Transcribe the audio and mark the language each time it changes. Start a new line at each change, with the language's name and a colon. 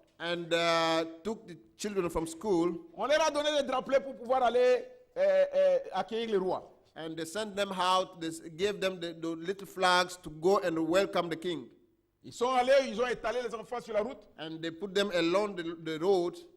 English: and took the children from school,
French: On leur a donné des drapelets pour pouvoir aller accueillir le roi.
English: and they sent them out, they gave them the little flags to go and welcome the king.
French: Ils sont allés, ils ont étalé les enfants sur la route,
English: And they put them along the road,